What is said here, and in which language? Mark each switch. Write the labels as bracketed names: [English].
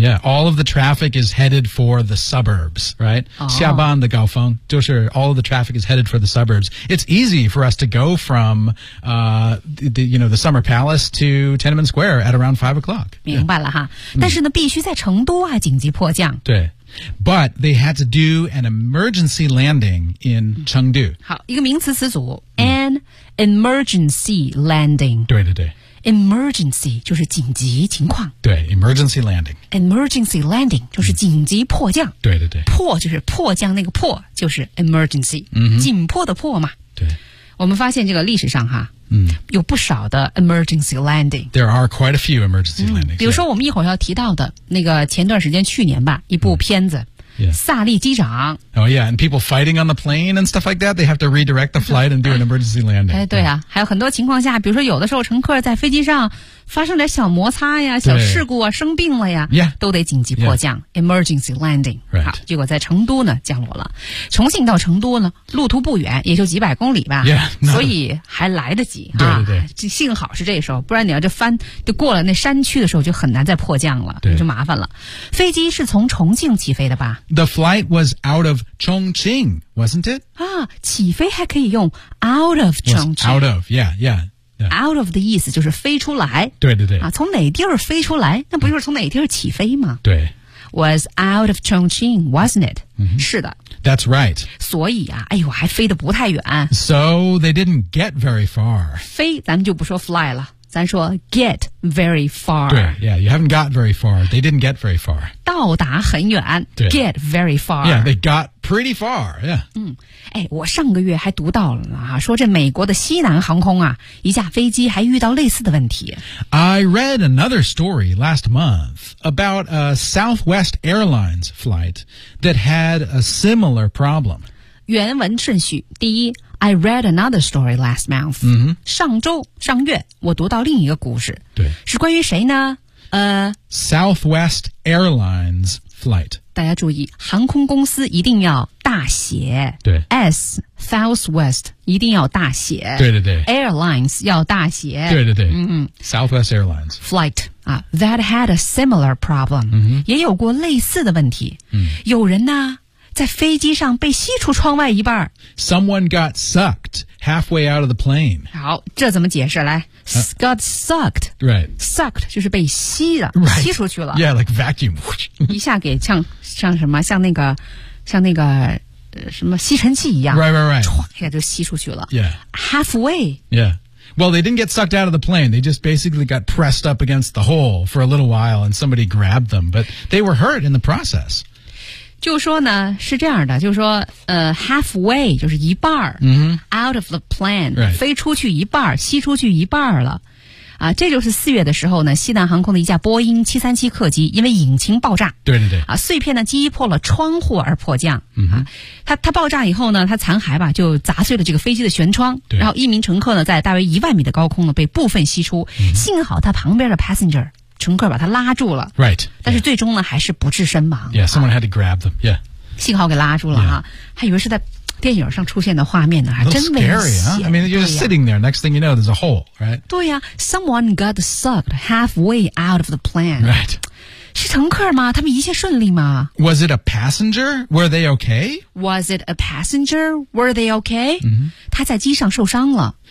[English] Yeah, all of the traffic is headed for the suburbs, right?、 [Chinese] 下班的高峰就是 [English] all of the traffic is headed for the suburbs. It's easy for us to go from, the Summer Palace to Tiananmen Square at around 5 o'clock. [Chinese] 明白了哈。但是呢必须在成都啊紧急迫降。对。 [English] But they had to do an emergency landing in Chengdu. [Chinese] 好，一个名词词组 [English] an emergency landing. [Chinese] 对对对，emergency 就是紧急情况。 [English] 对 ，emergency landing. Emergency landing [Chinese] 就是紧急迫降。对对对，迫就是迫降，那个迫就是 emergency， 紧迫的迫嘛。对，我们发现这个历史上哈。有不少的 [English] emergency landing. There are quite a few emergency landings. [Chinese] 比如说我们一会儿要提到的那个前段时间去年吧一部片子、萨利机长。 [English] Oh yeah, and people fighting on the plane and stuff like that, they have to redirect the flight and do an emergency landing. [Chinese] 哎，对啊，还有很多情况下比如说有的时候乘客在飞机上发生点小摩擦呀小事故啊生病了呀、都得紧急迫降、 [English] emergency landing、 [Chinese] 好结果在成都呢降落了重庆到成都呢路途不远也就几百公里吧 所以还来得及对、幸好是这时候不然你要就翻就过了那山区的时候就很难再迫降了就麻烦了飞机是从重庆起飞的吧 [English] The flight was out of Chongqing wasn't it? [Chinese] 啊起飞还可以用 [English] out of Chongqing out of [Chinese] Out of 的意思就是飞出来对对对、从哪地儿飞出来那不就是从哪地儿起飞吗对 [English] Was out of Chongqing, wasn't it?、 [Chinese] 是的 [English] That's right [Chinese] 所以啊哎呦还飞得不太远 [English] So they didn't get very far [Chinese] 飞咱们就不说 fly 了咱说 [English] get very far 对 Yeah, you haven't got very far They didn't get very far [Chinese] 到达很远对 [English] Get very far Yeah, they got Pretty far, yeah. [Chinese] 哎，我上个月还读到了呢，说这美国的西南航空啊，一架飞机还遇到类似的问题。 [English] I read another story last month about a Southwest Airlines flight that had a similar problem. [Chinese] 原文顺序，第一， [English] I read another story last month.、 Mm-hmm. [Chinese] 上周上月我读到另一个故事。对。是关于谁呢？ [English] Southwest Airlines flight. [Chinese] 大家注意，航空公司一定要大写。对。 S, Southwest, 一定要大写。对对对。 Airlines 要大写。对对对。嗯、 [English] Southwest Airlines. Flight. That had a similar problem.、 Mm-hmm. [Chinese] 也有过类似的问题。嗯。有人呢在飞机上被吸出窗外一半。 [English] Someone got sucked halfway out of the plane. [Chinese] 好，这怎么解释？来、got sucked. [English] Right. [Chinese] Sucked 就是被吸了、 [English] right. [Chinese] 吸出去了。 [English] Yeah, like vacuum. [Chinese] 一下给像什么像那个、什么吸尘器一样。 [English] Right, right, right. [Chinese] 一下就吸出去了。 [English] Yeah. Halfway. Yeah. Well, they didn't get sucked out of the plane. They just basically got pressed up against the hole for a little while and somebody grabbed them. But they were hurt in the process. [Chinese] 就说呢是这样的，就是说halfway 就是一半、 mm-hmm. [English] out of the plane、 right. [Chinese] 飞出去一半，吸出去一半了啊。这就是四月的时候呢，西南航空的一架波音737客机因为引擎爆炸，对对对啊，碎片呢击破了窗户而迫降、 mm-hmm. 啊。它爆炸以后呢，它残骸吧就砸碎了这个飞机的舷窗，对，然后一名乘客呢在大约10000米的高空呢被部分吸出、 mm-hmm. 幸好他旁边的 passenger乘客把他拉住了 [English] ，right， [Chinese] 但是最终呢、yeah. 还是不治身亡。 [English] Yeah, someone had to grab them. Yeah， [Chinese] 幸好给拉住了哈、yeah. 啊，还以为是在电影上出现的画面呢，还真危险。 [English] Scary, huh? I mean, you're just sitting there. Next thing you know, there's a hole, right？对呀、啊、，someone got sucked halfway out of the plane. Right， [Chinese] 是乘客吗？他们一切顺利吗 [English] ？Was it a passenger? Were they okay? Was it a passenger? Were they okay？、 Mm-hmm. [Chinese] 他在机上受伤了。